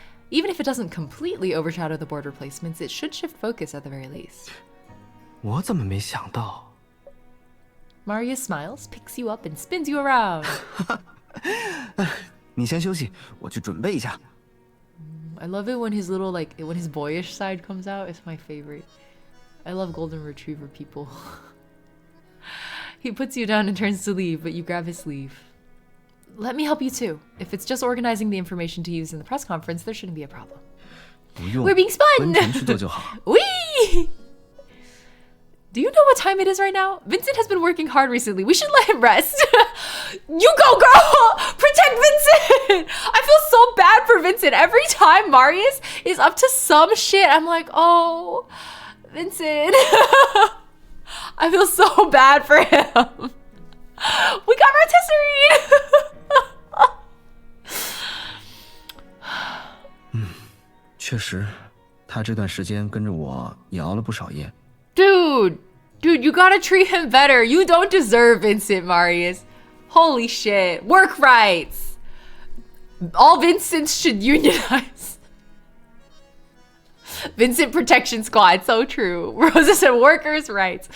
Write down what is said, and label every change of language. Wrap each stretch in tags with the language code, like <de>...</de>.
<en>Even if it doesn't completely overshadow the board replacements, it should shift focus at the very least.</en> <zh>我怎么没想到？</zh> <en>Marius smiles, picks you up, and spins you around.</en> <zh>你先休息，我去准备一下。</zh> <en>I love it when his little, when his boyish side comes out. It's my favorite. I love golden retriever people. He puts you down and turns to leave, but you grab his sleeve. Let me help you too. If it's just organizing the information to use in the press conference, there shouldn't be a problem.</en> <zh>不用，</zh> <en>We're being spun!</en> <zh>温晨去做就好。</zh> <en>Whee! Do you know what time it is right now? Vincent has been working hard recently. We should let him rest. You go, girl! Protect Vincent! I feel so bad for Vincent. Every time Marius is up to some shit, I'm like, oh, Vincent. I feel so bad for him. We got rotisserie!</en> <zh>确实，他这段时间跟着我也熬了不少夜。</zh> <en>Dude, you gotta treat him better. You don't deserve Vincent, Marius. Holy shit. Work rights. All Vincents should unionize. Vincent Protection Squad, so true. Rosa said workers' rights.</en>